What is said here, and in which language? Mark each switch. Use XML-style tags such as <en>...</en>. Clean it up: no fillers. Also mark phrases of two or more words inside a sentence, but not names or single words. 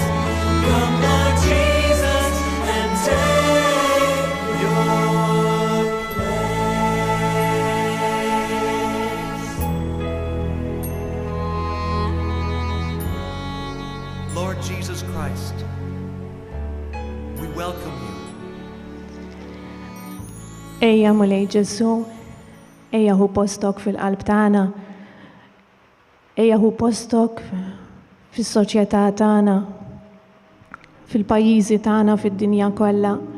<en>Come, Lord Jesus, and take your place. Lord Jesus Christ, we welcome you.</en> <mt>Ejja mulej Ġesu, ejja hu postok fil-qalb tagħna, ejja hu postok fis-soċjetà tagħna, fil-pajjiżi tagħna fid-dinja kollha.</mt>